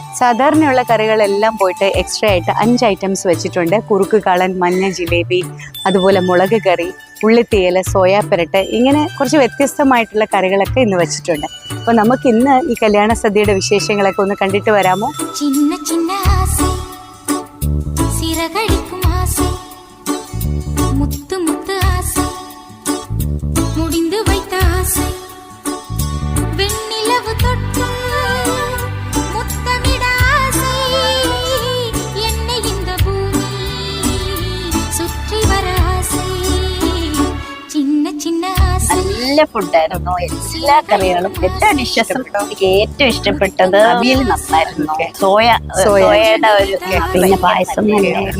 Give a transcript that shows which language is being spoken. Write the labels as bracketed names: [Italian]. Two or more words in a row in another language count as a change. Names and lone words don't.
[Malayalam] സാധാരണയുള്ള കറികളെല്ലാം പോയിട്ട് എക്സ്ട്രാ ആയിട്ട് 5 ഐറ്റംസ് വെച്ചിട്ടുണ്ട്. കുറുക്ക് കാളൻ, മഞ്ഞ ജിലേബി, അതുപോലെ മുളക് കറി, ഉള്ളിത്തീയല്, സോയാ പെരട്ട്, ഇങ്ങനെ കുറച്ച് വ്യത്യസ്തമായിട്ടുള്ള കറികളൊക്കെ ഇന്ന് വെച്ചിട്ടുണ്ട്. അപ്പൊ നമുക്ക് ഇന്ന് ഈ കല്യാണ സദ്യയുടെ വിശേഷങ്ങളൊക്കെ ഒന്ന് കണ്ടിട്ട് വരാമോ? [Tamil] சின்ன சின்ன ஆசை சிறகடிக்கும் ஆசை முத்து முத்து ஆசை முடிந்து வைத்த ஆசை வெண்ணிலவு தொட்டு முத்தமிட ஆசை என்னை இந்த பூமி சுற்றி வர ஆசை சின்ன சின்ன ஆசை. [Malayalam] നല്ല ഫുഡായിരുന്നു, എല്ലാ കറികളും, എല്ലാ ഡിഷസും. എനിക്ക് ഏറ്റവും ഇഷ്ടപ്പെട്ടത് അവിയൽ നന്നായിരുന്നു. സോയയുടെ ഒരു, പിന്നെ പായസം തന്നെയായിരുന്നു.